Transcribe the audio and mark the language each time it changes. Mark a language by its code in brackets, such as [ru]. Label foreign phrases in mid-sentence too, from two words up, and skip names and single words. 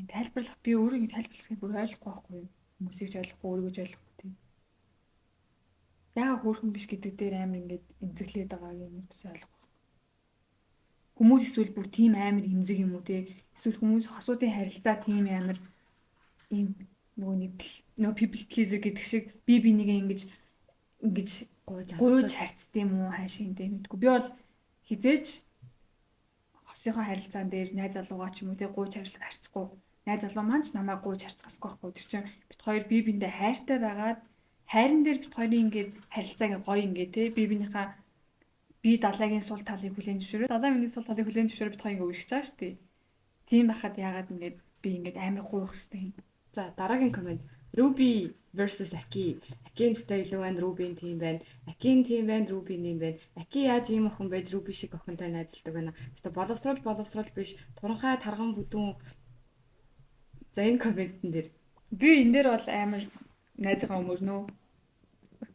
[mn] Тайлбарлах би өөрөө тайлбарлахыг бүр ойлгохгүй байхгүй юу. Хүмүүсийг ч ойлгохгүй өөрийгөө ч ойлгохгүй тийм. Яагаад хөөрхөн биш гэдэг дээр амар ингээд эмзэглээд байгаа юм уу гэсэн ойлгохгүй. Хүмүүс эсвэл бүр тийм амар эмзэг юм уу те. Эсвэл хүмүүс хосуудын харилцаа тийм амар ийм нөгөө [en] people pleaser [mn] гэдэг шиг би бинийгээ ингэж гуйж харцдаг юм уу хаашаа юм те мэдгүй. Би бол хизээч хосынхоо харилцаан дээр найз залуугаа ч юм уу те гуйж харцахгүй. Найз залуу маань ч намайг гуйж харцгаахгүй байхгүй. Тэр чинь бит хоёр бие биендээ хайртай байгаад хайран дээр бит хоёрын ингээд харилцааг гоё ингээ те бие биенийхээ би далайгийн сул талыг хүлээн зөвшөөрөө. Далай миний сул талыг хүлээн зөвшөөрөө бит хоёрыг үргэлж чааш тий. Тийм байхад яагаад ингээд би ингээд амар гуйх хэвтэй юм. За дараагийн коммент. [en] Ruby versus Aki. [mn] Aki-ийн стайл байна, Ruby-ийн тийм байна. Aki-ийн тийм байна, Ruby-ийн юм байна. Aki яаж ийм охин байж Ruby шиг охинтой найзалдаг байна. Хэвээ боловсрал биш. Туранхай тарган бүдүүн. За энэ комментэн дээр би энэ дээр бол амар найзгаа өмөрнөө.